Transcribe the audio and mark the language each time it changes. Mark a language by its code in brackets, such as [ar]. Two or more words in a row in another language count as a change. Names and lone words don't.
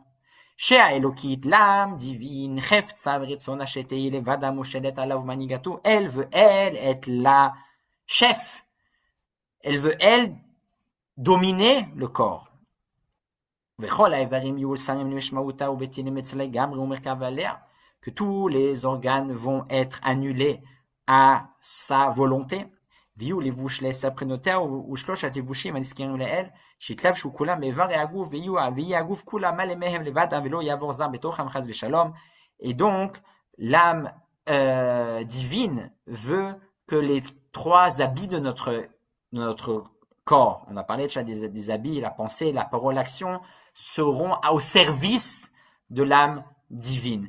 [fr] Chez Aelokid, l'âme divine, elle veut, elle, être la chef. Elle veut, elle, dominer le corps. que tous les organes vont être annulés à sa volonté. [he] ויהיו לבוש לעשר בחינותיה ושלושת לבושים הנזכרים לעיל, שיתלבשו כולם באיברי הגוף ויהיה הגוף כולה מלא מהם לבדם ולא יעבור זעם בתוכם חס ושלום. [fr] Et donc, l'âme divine veut que les trois habits de notre corps, on a parlé déjà des habits, la pensée, la parole, l'action, seront au service de l'âme divine.